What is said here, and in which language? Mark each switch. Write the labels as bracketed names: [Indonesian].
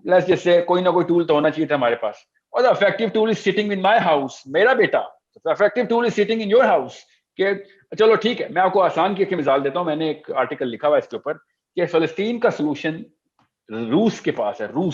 [English] Let's just say [Urdu] کوئی نہ کوئی ٹول تو ہونا چاہیے تھا ہمارے پاس. [English] اور the effective tool is sitting in my house, [Urdu] میرا بیٹا. [English] The effective tool is sitting in your house. [Urdu] کہ چلو ٹھیک ہے, میں آپ کو آسان کی مثال دیتا ہوں. میں نے ایک آرٹیکل لکھا ہوا ہے اس کے اوپر کہ فلسطین کا سولوشن روس کے پاس ہے.